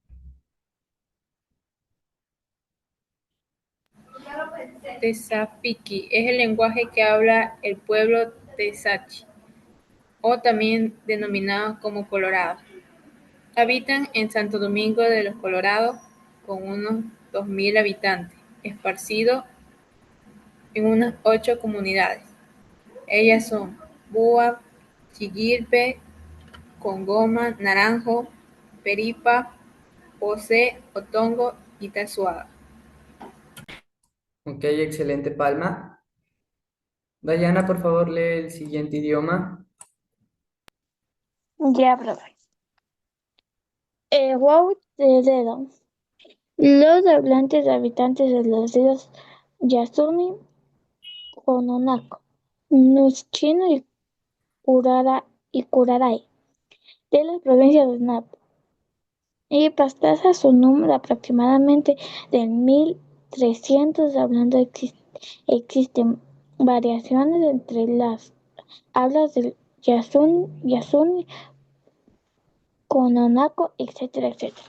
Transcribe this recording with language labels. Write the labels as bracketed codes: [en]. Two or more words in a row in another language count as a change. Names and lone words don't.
[es] Tezapiqui es el lenguaje que habla el pueblo Tezachi, o también denominado como Colorado. Habitan en Santo Domingo de los Colorados con unos 2.000 habitantes, esparcidos en unas 8 comunidades. Ellas son Búa, Chiguilpe, Congoma, Naranjo, Peripa, José, Otongo y Tazuaga. Ok, excelente, Palma. Dayana, por favor, lee el siguiente idioma. Ya, profe. Wow, de dedo. Los hablantes habitantes de los ríos Yasuni, Cononako, Nuschino y Curaray, de las provincias de Napo y Pastaza su número aproximadamente de 1.300 hablando existen variaciones entre las hablas del Yasuni, Cononako, etcétera, etcétera.